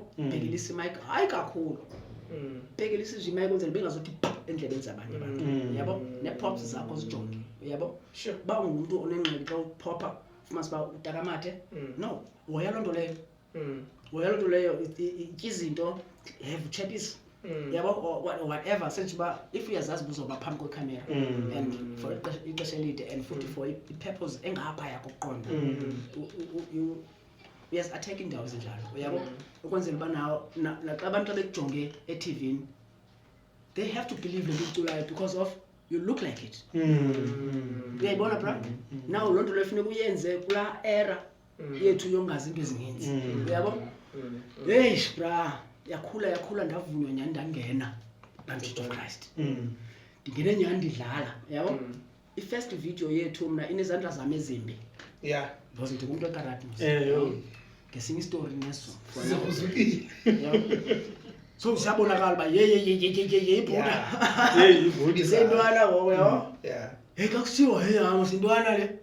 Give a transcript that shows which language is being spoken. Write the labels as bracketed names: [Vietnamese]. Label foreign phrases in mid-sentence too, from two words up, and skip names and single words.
[Xhosa] Bhekelisa i-mic hayi kakhulu. Bhekelisa nje i-mic kwenzela bengazothi endlebeni zabanye abantu, yabo? Nee-pops zakho zijonge, yabo? Ba ungumuntu onengxaki xa upopha ufumanise uba utakamathe, no, hoya loo nto leyo. Hoya loo nto leyo itya izinto, have utshepisa, yabo? [English] Or whatever, [Xhosa] senje uba if uyazazi ubuzoba phambi kwekhamera and for ixesha elide and futhi for i-purpose engaphaya kokuqonda, uyazi-attack iindawo ezinjalo, yabo? Ukwenzela uba naxa abantu xa bekujonge eTV-ni, [English] they have to believe [Xhosa] le nto uculayo [English] because of you look like it. [Xhosa] Uyayibona bra? Now loo nto leyo funeka uyenze kulaa era yethu yongazi into ezininzi, uyabo? Eish bra, yakhula ndavunywa nyhani ndangena Church of Christ. Ndingene nyhani ndidlala, yabo? I-first video yethu mna inezandla zami ezimbi. [English] Yeah. [Xhosa] Because ndingumuntu wekarati mos. Ngesinye istory neso. Sizukile. So siyabonakala uba ye ibhuda. Ibhuda. Sintwana ngoku, yabo? [English] Yeah. [Xhosa] Hey kakusiwa hey hama sintwana le.